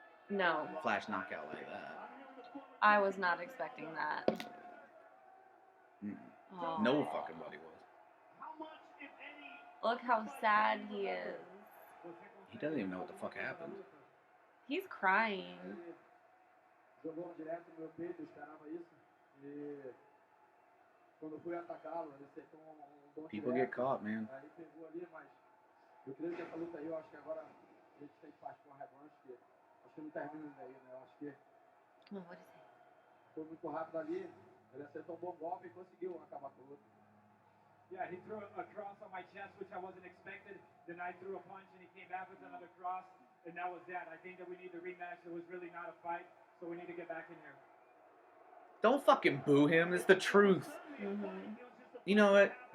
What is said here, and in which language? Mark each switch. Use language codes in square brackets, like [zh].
[en] No. Flash knockout like that. I was not expecting that. Oh. No fucking body was. Look how sad he is. He doesn't even know what the fuck happened. He's crying. [pt] Jogou direto no meu peito, eu esperava isso. E quando eu fui atacá-lo, ele acertou bom [en] People get caught, man. [pt] Aí pegou ali, mas eu creio que essa luta aí, eu acho que agora a gente tem que partir com a revanche, que acho que não termina daí, né? Eu acho que foi muito rápido ali, ele acertou bom golpe e conseguiu acabar com o luta. [en] Yeah, he threw a cross on my chest, which I wasn't expected. Then I threw a punch, and he came back with another cross, and that was that. I think that we need the rematch. It was really not a fight, so we need to get back in here. Don't fucking boo him. It's the truth. Mm-hmm. You know what?